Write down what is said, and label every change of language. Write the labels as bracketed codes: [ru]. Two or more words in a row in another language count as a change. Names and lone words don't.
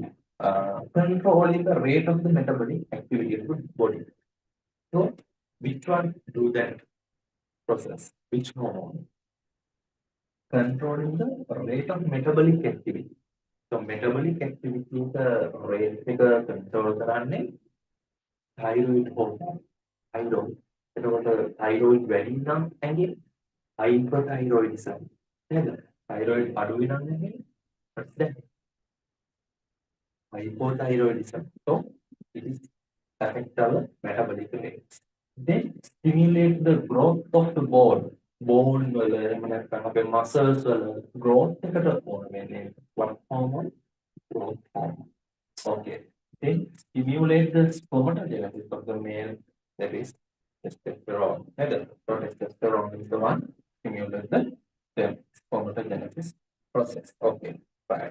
[en] Controlling the rate of the metabolic activity of the body. So which one do that process? Which hormone? Controlling the rate of metabolic activity. So metabolic activity the rate එක control කරන්නේ thyroid hormone. Thyroid. [si] එතකොට thyroid වැඩි නම් ඇඟේ hyperthyroidism. නේද? [en] thyroid [si] අඩු වෙනම් ඇඟේ [en] what's that? Hypothyroidism. So it is affect our metabolic rates. Then stimulate the growth of the bone. [si] Bone වල එහෙම නැත්නම් අපේ muscles වල growth එකට ඕන වෙන්නේ [en] what hormone? Growth hormone. Okay. Then stimulate the spermatogenesis of the male, that is testosterone. So testosterone is the one stimulate the spermatogenesis process. Okay, right.